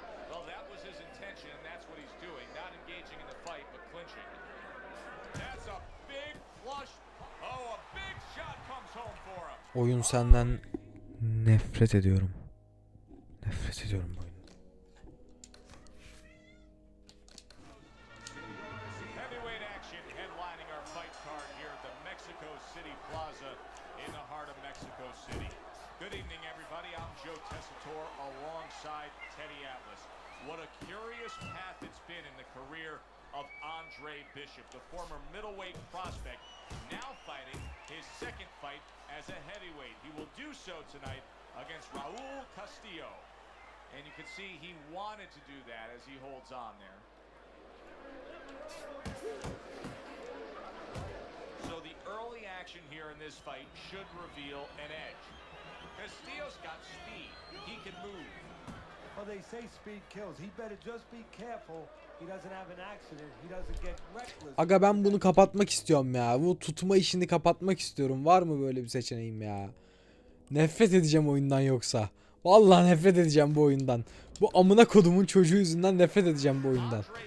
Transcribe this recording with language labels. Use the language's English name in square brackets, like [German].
[English] Well, that was his intention, and that's what he's doing. Not engaging in the fight, but clinching. That's a big flush. Oh, a big shot comes home for him. [Turkish] Oyun senden nefret ediyorum. Nefret ediyorum bu oyundan. [English] Heavyweight action headlining our fight card here at the Mexico City Plaza in the heart of Mexico City. Good evening, everybody. I'm Joe Tessitore alongside Teddy Atlas. What a curious path it's been in the career of Andre Bishop, the former middleweight prospect, now fighting his second fight as a heavyweight. He will do so tonight against Raul Castillo. And you can see he wanted to do that as he holds on there. So the early action here in this fight should reveal an edge. Castillo's got speed. He can move. Well, they say speed kills. He better just be careful. He doesn't have an accident. He doesn't get reckless. [Turkish] Aga ben bunu kapatmak istiyorum ya. Bu tutma işini kapatmak istiyorum. Var mı böyle bir seçeneğim ya? Nefret edeceğim oyundan yoksa. Vallahi nefret edeceğim bu oyundan. Bu amına kodumun çocuğu yüzünden nefret edeceğim bu oyundan.